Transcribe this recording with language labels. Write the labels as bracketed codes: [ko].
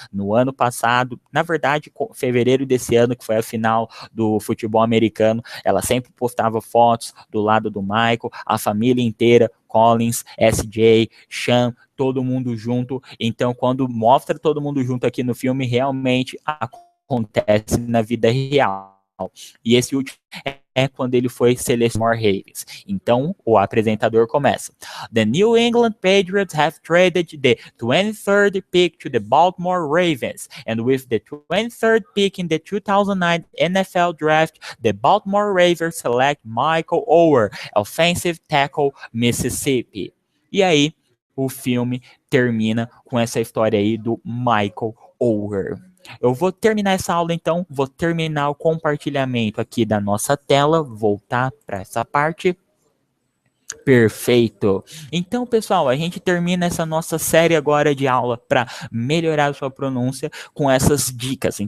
[pt] No ano passado, na verdade, fevereiro desse ano, que foi a final do futebol americano, ela sempre postava fotos do lado do Michael, a família inteira, Collins, SJ, Sean, todo mundo junto. Então, quando mostra todo mundo junto aqui no filme, realmente acontece na vida real. E esse último é quando ele foi selecionar Ravens. Então, o apresentador começa. [en] The New England Patriots have traded the 23rd pick to the Baltimore Ravens. And with the 23rd pick in the 2009 NFL Draft, the Baltimore Ravens select Michael Oher, offensive tackle, Mississippi. [pt] E aí, o filme termina com essa história aí do Michael Oher. Eu vou terminar essa aula, então, vou terminar o compartilhamento aqui da nossa tela, voltar para essa parte. Perfeito. Então, pessoal, a gente termina essa nossa série agora de aula para melhorar a sua pronúncia com essas dicas.